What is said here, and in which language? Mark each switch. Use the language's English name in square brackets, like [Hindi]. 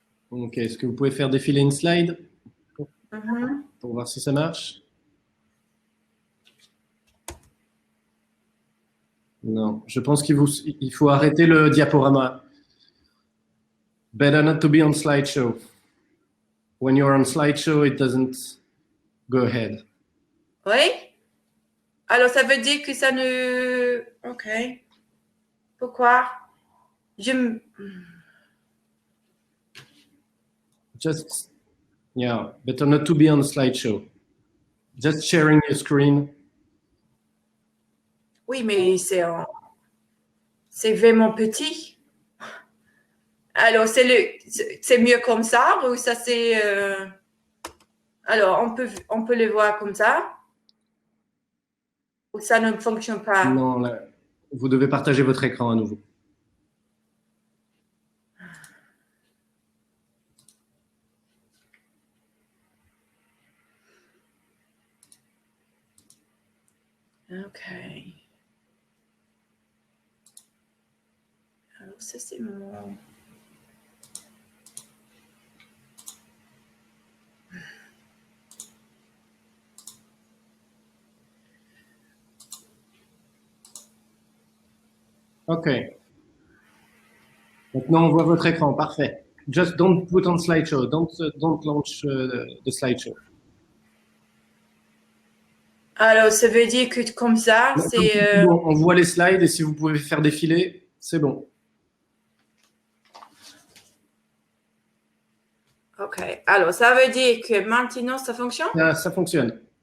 [French] Ok, est-ce que vous pouvez faire défiler une slide pour voir si ça marche? Non, je pense qu'il faut arrêter le diaporama. [English] Better not to be on slideshow. When you're on slideshow, it doesn't go ahead. [French] Oui. Alors, ça veut dire que ça ne... OK. Pourquoi? [English] Just, yeah, better not to be on slideshow. Just sharing your screen. [French] Oui, mais c'est vraiment petit. Alors, c'est mieux comme ça ou ça c'est... Alors, on peut le voir comme ça ou ça ne fonctionne pas? Non, là, vous devez partager votre écran à nouveau. OK. ça c'est mon... OK. Maintenant, on voit votre écran. Parfait. [English] Just don't put on slideshow. Don't launch the slideshow. [French] Alors, ça veut dire que comme ça, c'est... Bon, on voit les slides et si vous pouvez faire défiler, c'est bon. OK. Alors, ça veut dire que maintenant, ça fonctionne? Ça fonctionne.